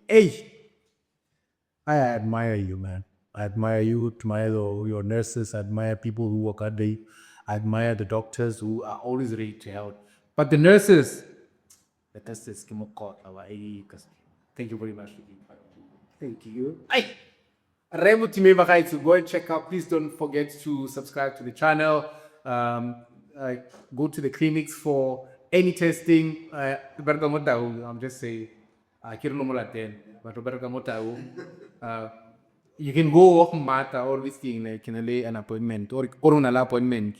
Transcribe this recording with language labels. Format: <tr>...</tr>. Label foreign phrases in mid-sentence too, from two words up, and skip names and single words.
<en>Hey, I admire you, man. I admire you, admire your nurses, admire people who work hard. I admire the doctors who are always ready to help. But the nurses, thank you very much. Thank you. Hey.</en> <tn>Re Motimeng bagaetsho,</tn> <en>go and check out. Please don't forget to subscribe to the channel. Go to the clinics for any testing. I'm just saying, I can't know 10, but you can go walk Mata or this thing, like can lay an appointment or corona appointment.</en>